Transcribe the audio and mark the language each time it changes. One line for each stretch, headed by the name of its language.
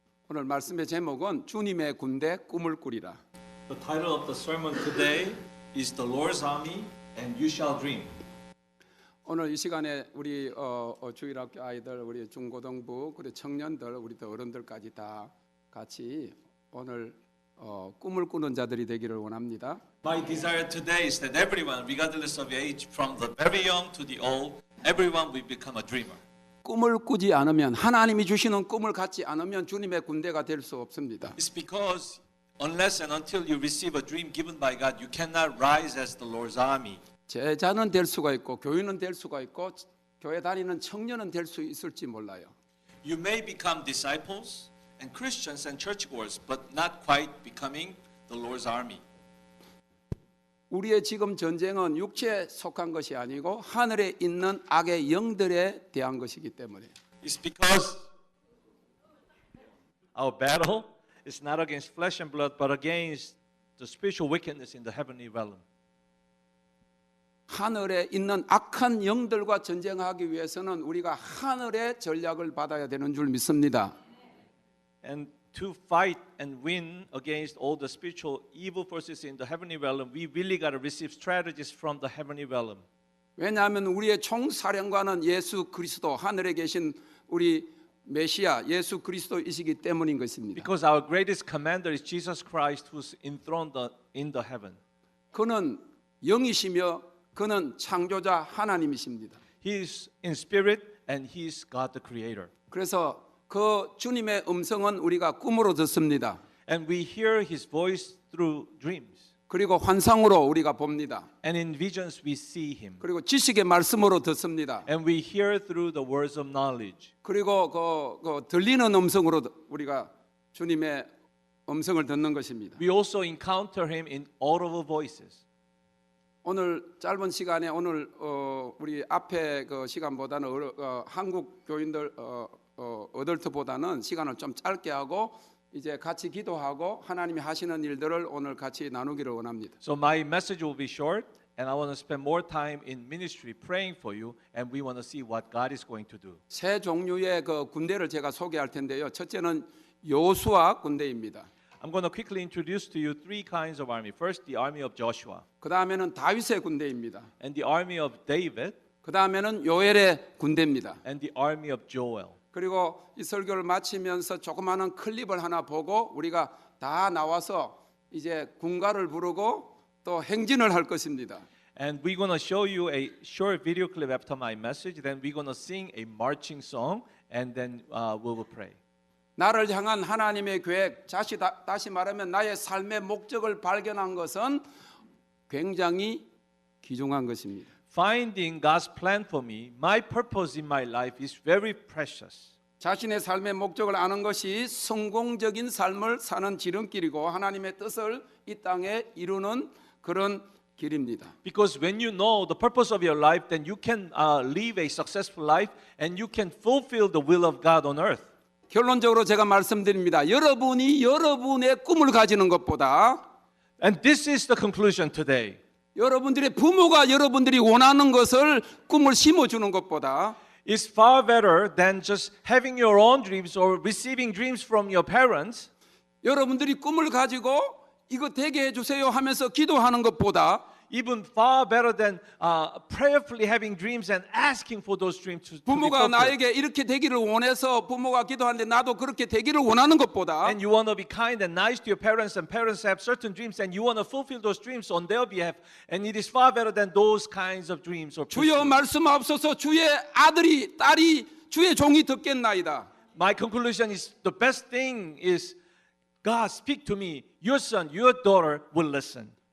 Korean: 오늘 말씀의 제목은 주님의 군대 꿈을 꾸리라.
English: The title of the sermon today is The Lord's Army and You Shall Dream.
Korean: 오늘 이 시간에 우리 주일학교 아이들, 우리 중고등부, 그리고 청년들, 우리 어른들까지 다 같이 오늘 꿈을 꾸는 자들이 되기를 원합니다.
English: My desire today is that everyone, regardless of age, from the very young to the old, everyone will become a dreamer.
Korean: 꿈을 꾸지 않으면, 하나님이 주시는 꿈을 갖지 않으면 주님의 군대가 될 수 없습니다.
English: It's because unless and until you receive a dream given by God, you cannot rise as the Lord's army.
Korean: 제자는 될 수가 있고 교인은 될 수가 있고 교회 다니는 청년은 될 수 있을지 몰라요.
English: You may become disciples and Christians and churchgoers, but not quite becoming the Lord's army.
Korean: 우리의 지금 전쟁은 육체에 속한 것이 아니고 하늘에 있는 악의 영들에 대한 것이기 때문에.
English: It's because our battle is not against flesh and blood, but against the spiritual wickedness in the heavenly realm.
Korean: 하늘에 있는 악한 영들과 전쟁하기 위해서는 우리가 하늘의 전략을 받아야 되는 줄 믿습니다.
English: And to fight and win against all the spiritual evil forces in the heavenly realm, we really got to receive strategies from the heavenly realm.
Korean: 왜냐하면 우리의 총사령관은 예수 그리스도, 하늘에 계신 우리 메시아 예수 그리스도이시기 때문인 것입니다.
English: Because our greatest commander is Jesus Christ, who's enthroned in the heaven.
Korean: 그는 영이시며 그는 창조자 하나님이십니다.
English: He is in spirit and he is God the creator.
Korean: 그래서 그 주님의 음성은 우리가 꿈으로 듣습니다.
English: And we hear his voice through dreams.
Korean: 그리고 환상으로 우리가 봅니다.
English: And in visions we see him.
Korean: 그리고 지식의 말씀으로 듣습니다.
English: And we hear through the words of knowledge.
Korean: 그리고 그 들리는 음성으로 우리가 주님의 음성을 듣는 것입니다.
English: We also encounter him in audible voices.
Korean: 오늘 짧은 시간에 오늘 우리 앞에 그 시간보다는 한국 교인들 어덜트보다는 시간을 좀 짧게 하고 이제 같이 기도하고 하나님이 하시는 일들을 오늘 같이 나누기를 원합니다.
English: So my message will be short, and I want to spend more time in ministry praying for you, and we want to see what God is going to do.
Korean: 세 종류의 그 군대를 제가 소개할 텐데요. 첫째는 여호수아 군대입니다.
English: I'm going to quickly introduce to you three kinds of army. First, the army of Joshua,
Korean: 그 다음에는 다윗의 군대입니다.
English: and the army of David,
Korean: 그 다음에는 요엘의 군대입니다.
English: and the army of Joel.
Korean: 그리고 이 설교를 마치면서 조그마한 클립을 하나 보고 우리가 다 나와서 이제 군가를 부르고 또 행진을 할 것입니다.
English: And we're going to show you a short video clip after my message. Then we're going to sing a marching song, and then we will pray.
Korean: 나를 향한 하나님의 계획, 다시 말하면 나의 삶의 목적을 발견한 것은 굉장히 귀중한 것입니다.
English: Finding God's plan for me, my purpose in my life is very precious.
Korean: 자신의 삶의 목적을 아는 것이 성공적인 삶을 사는 지름길이고 하나님의 뜻을 이 땅에 이루는 그런 길입니다.
English: Because when you know the purpose of your life, then you can live a successful life and you can fulfill the will of God on earth.
Korean: 결론적으로 제가 말씀드립니다. 여러분이 여러분의 꿈을 가지는 것보다
English: And this is the conclusion today.
Korean: 여러분들의 부모가 여러분들이 원하는 것을 꿈을 심어주는 것보다
English: It's far better than just having your own dreams or receiving dreams from your parents.
Korean: 여러분들이 꿈을 가지고 이거 되게 해주세요 하면서 기도하는 것보다
English: Even far better than prayerfully having dreams and asking for those dreams to be
Korean: 부모가
English: fulfilled.
Korean: 나에게 이렇게 되기를 원해서 부모가 기도하는데 나도 그렇게 되기를 원하는 것보다
English: And you want to be kind and nice to your parents, and parents have certain dreams, and you want to fulfill those dreams on their behalf. And it is far better than those kinds of dreams or
Korean: 주여
English: pursuits.
Korean: 말씀하옵소서 주의 아들이 딸이 주의 종이 듣겠나이다.
English: My conclusion is the best thing is God speak to me. Your son, your daughter will listen.